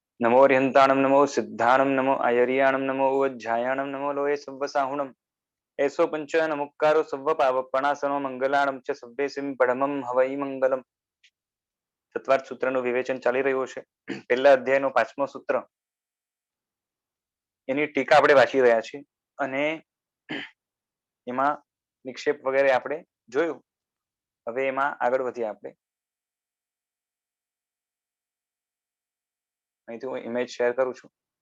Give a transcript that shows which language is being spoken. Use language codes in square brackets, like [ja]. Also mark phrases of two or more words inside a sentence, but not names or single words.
[pra] नमो अर्यन्ताणं नमो सिद्धाणं नमो आयर्याणं नमो उज्जायाणं नमो लोये सव्वसाहुणम् एसो पंच नमुक्कारो सव्व पावपणासनो मंगलाणं च सव्वेसिं પડમમ હવૈ મંગલમ. [gu] સત્વાર્થ સૂત્રનું વિવેચન ચાલી રહ્યું છે. પહેલા અધ્યાયનું 5મું સૂત્ર, એની ટીકા આપણે વાંચી રહ્યા છીએ અને એમાં નિક્ષેપ વગેરે આપણે જોયું. હવે એમાં આગળ વધીએ આપણે. અહીંથી હું ઇમેજ શેર કરું છું.